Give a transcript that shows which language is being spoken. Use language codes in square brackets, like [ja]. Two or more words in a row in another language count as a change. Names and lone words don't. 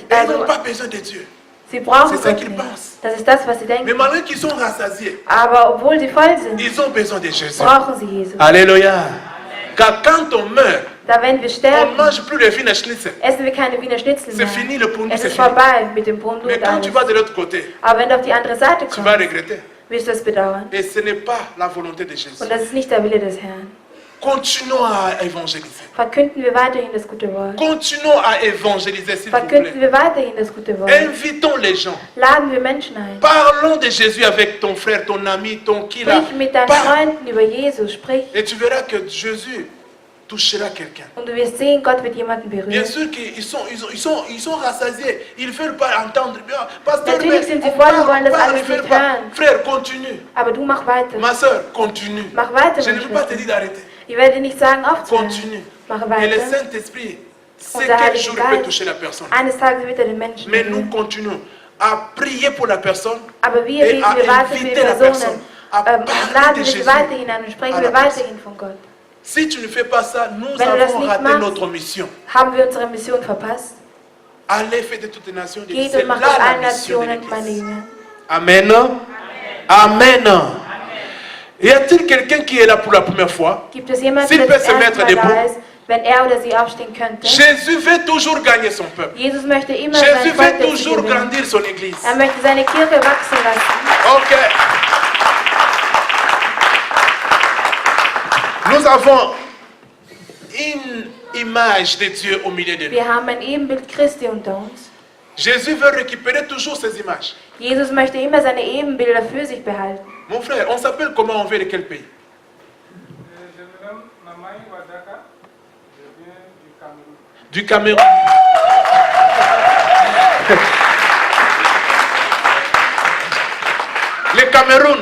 [fr] Et ils [de] Also, [fr] n'ont pas besoin de Dieu. [de] sie brauchen [fr] C'est ça [de] Gott [fr] qu'ils [de] nicht. [fr] pensent. [de] Das ist das, was sie [fr] Mais [de] denken. [fr] malgré qu'ils sont rassasiés, [de] Aber obwohl sie voll sind, [fr] ils ont besoin de Jésus. [de] brauchen sie Jesus. [fr] Alléluia. Car quand on meurt, [de] Da wenn wir [fr] on ne [de] sterben, [fr] mange plus le Wiener Schnitzel. [de] essen wir keine Wiener Schnitzel [fr] C'est [de] mehr. [fr] fini, le pour nous, [de] Es [fr] c'est [de] ist [fr] fini. [de] vorbei mit dem Brot [fr] Mais [de] und [fr] quand tu [de] alles. [fr] vas de l'autre côté, [de] Aber wenn du auf die andere Seite [fr] tu vas [de] kommst, [fr] regretter. [de] wirst du es bedauern. [fr] Et ce n'est pas la volonté de Jésus. [de] Und das ist nicht der Wille des Herrn. [fr] Continuons à évangéliser. [de] Verkünden wir weiterhin das gute Wort. [fr] Continuons à évangéliser, s'il vous [de] Verkünden [fr] plaît. [de] wir weiterhin das gute Wort. [fr] Invitons les gens. [de] Laden wir Menschen ein. [fr] Parlons de Jésus avec ton frère, ton ami, ton qui là. [de] Sprich mit deinen [fr] Parle. [de] Freunden über Jesus. Sprich. [fr] Et tu verras que Jésus touchera quelqu'un. [de] Und du wirst sehen, Gott wird jemanden [fr] Bien [de] berühren. [fr] sûr qu'ils sont rassasiés. Ils ne veulent pas entendre. Pasteur, [de] Natürlich sind sie [fr] on [de] voll, [fr] parle, [de] wollen das [fr] on parle, [de] alles [fr] ils veulent [de] nicht [fr] pas. [de] hören. [fr] Frère, continue. [de] Aber du mach weiter. [fr] Ma soeur, continue. [de] Mach weiter, [fr] Je ne [de] meine [fr] veux pas te [de] Schwester. [fr] dire d'arrêter. [de] Ich werde dir nicht sagen, aufzuhören. [fr] Continue. [de] Mach [fr] Et le [de] weiter. [fr] Saint-Esprit sait [de] Unser [fr] quel [de] Heiliger [fr] jour il peut [de] Geist, [fr] toucher la personne. [de] eines Tages wird er den Menschen [fr] Mais nous [de] berühren. [fr] continuons à prier pour la personne [de] Aber wir [fr] et [de] beten, [fr] à [de] wir warten für die [fr] inviter la personne [de] Personen. [fr] à parler [de] Laden [fr] de [de] wir [fr] Jésus. [de] sie weiterhin an und sprechen [fr] à [de] wir [fr] la [de] weiterhin von Gott. [fr] Si tu ne fais pas ça, nous [de] Wenn du das [fr] avons [de] nicht [fr] raté [de] machst, [fr] notre mission. [de] Haben wir unsere Mission verpasst? [fr] Allez, faites de toutes les nations. [de] Geht [fr] C'est [de] und macht [fr] là [de] aus [fr] la [de] allen [fr] mission de [de] Nationen meine [fr] l'Église. [de] Jünger. [fr] Amen. Amen. Y a-t-il quelqu'un qui est là pour la première fois? [de] Gibt es jemanden, [fr] S'il [de] der [fr] peut [de] das [fr] se [de] erste [fr] mettre [de] Mal [fr] debout. [de] da ist, wenn er oder sie aufstehen könnte? [fr] Jésus veut toujours gagner son peuple. [de] Jesus möchte immer [fr] Jésus [de] sein Volk [fr] veut [de] dazu [fr] toujours [de] gewinnen. [fr] grandir son Église. [de] Er möchte seine Kirche wachsen lassen. Ok. [fr] Nous avons une image de Dieu au milieu de nous. [de] Wir haben ein Ebenbild Christi unter uns. [fr] Jésus veut récupérer toujours ces images. [de] Jesus möchte immer seine Ebenbilder für sich behalten. [fr] Mon frère, on s'appelle comment, on vient de quel pays? Je me nomme Mamaï Wadaka, je viens du Cameroun. Du Cameroun. Le Cameroun.